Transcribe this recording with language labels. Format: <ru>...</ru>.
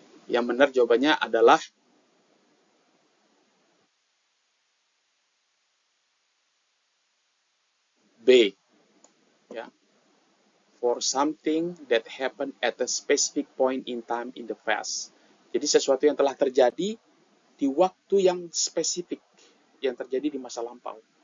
<id>Yang benar jawabannya adalah B. Ya.</id> <en>For something that happened at a specific point in time in the past.</en> <id>Jadi sesuatu yang telah terjadi di waktu yang spesifik, yang terjadi di masa lampau.</id>